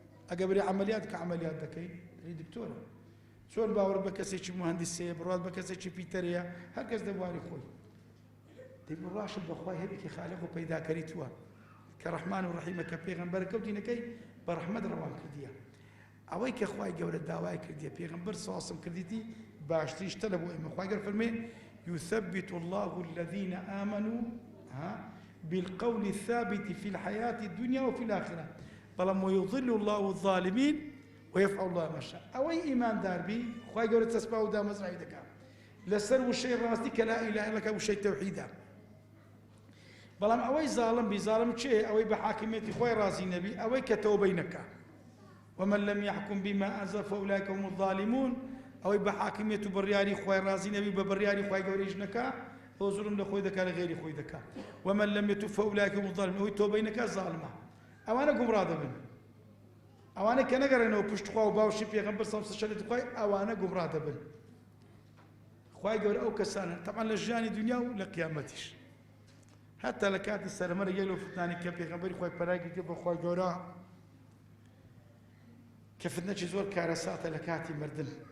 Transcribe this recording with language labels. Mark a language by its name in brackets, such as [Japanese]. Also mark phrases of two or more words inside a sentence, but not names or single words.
[Central Kurdish] ئەگە بری عەمەلیات کە عەمەلیات دەکەی، دەری دکتۆرە. چۆن باوەڕ بە کەسێکی مهەندیسەیە، بڕوات بە کەسێکی پیتەرەیە، هەر کەس دەبواری خۆی. دەی بڕواشت بە خوای هەبی کە خالق و پەیداکەری تووە، کە ڕەحمان و ڕەحیمە، کە پێغەمبەرەکە و دینەکەی بە ڕەحمەت ڕەوان کردیە. ئەوەی کە خوای گەورە داوای کردیە، پێغەمبەر [Arabic] صلی الله علیه و سلم [Central Kurdish] کردیتی، باشترین شتە لە بۆ ئێمە. خوای گەورە فەرمێ: [Arabic] «يثبت الله الذين آمنوا، ها، بالقول الثابت في الحياة الدنيا وفي الآخرة، بەڵام ويضل الله الظالمين ويفعل الله ما يشاء.» [Central Kurdish] ئەوەی ئیماندار بی، خوای گەورە چەسپا و دامەزراوی دەکا لەسەر وشەی ڕاستی کە لا ئیلاهە ئیلا، وشەی تەوحیدە. بەڵام ئەوەی زاڵم بی، زاڵم چێ؟ ئەوەی بە حاکمیەتی خوای ڕازی نەبی، ئەوەی کە تەوبەی نەکا. [Arabic] «ومن لم يحكم بما أنزل فأولئك هم الظالمون.» [Central Kurdish] ئەوەی بە حاکمیەت و بڕیاری خوای ڕازی نەبی، بە بڕیاری خوای گەورەیش نەکا، ئەو زوڵم لە خۆی دەکا، لە غێری خۆی دەکا. [Arabic] «ومن لم يتب فأولئك هم الظالمون.» [Central Kurdish] ئەوەی تۆبەی نەکا زاڵمە. ئەوانە گومڕا دەبن. ئەوانەی کە نەگەڕێنەوە پشت خوا و باوشی پێغەمبەر [Arabic] صلی الله علیه و سلم [Central Kurdish] خوای، ئەوانە گومڕا دەبن. خوای گەورە ئەو کەسانە، تەمان لە ژیانی دنیا و لە قیامەتیش. هەتا لە کاتی سەرمەرە یەک لەو فتنانی کە پێغەمبەری خوای پەنای گرت بە خوای گەورە، کە فتنەکی زۆر کارەساتە لە کاتی مردن.